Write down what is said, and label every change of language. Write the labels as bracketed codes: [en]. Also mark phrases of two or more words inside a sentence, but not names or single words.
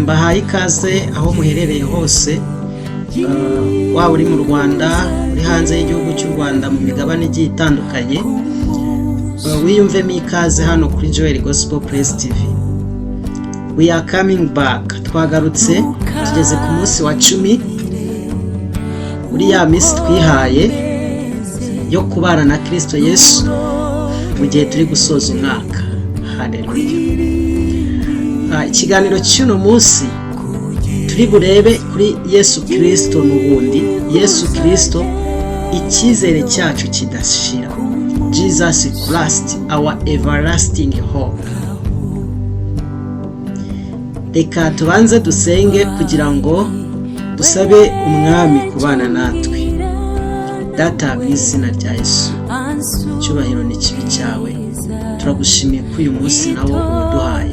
[rw] tubahaye ikaze aho muherereye hose, waba uri mu Rwanda, uri hanze y'igihugu cy'u Rwanda, mu migabane igiye itandukanye, wiyumvemo ikaze hano kuri Joel Gospel Praise TV. [en] We are coming back. [rw] Twagarutse tugeze ku munsi wa 10 muri ya minsi twihaye yo kubana na Kristo Yesu mu gihe turi gusoza umwaka. Haleluya. Ikiganiro cy'uno munsi turi burebe kuri Yesu Kristo n'ubundi. Yesu Kristo, icyizere cyacu kidashira. [en] Jesus Christ, our everlasting hope. [rw] Reka tubanze dusenge kugira ngo dusabe umwami kubana natwe. Data, mu izina rya Yesu, cyubahiro n'ikibi cyawe, turagushimiye ko uyu munsi nawo uduhaye.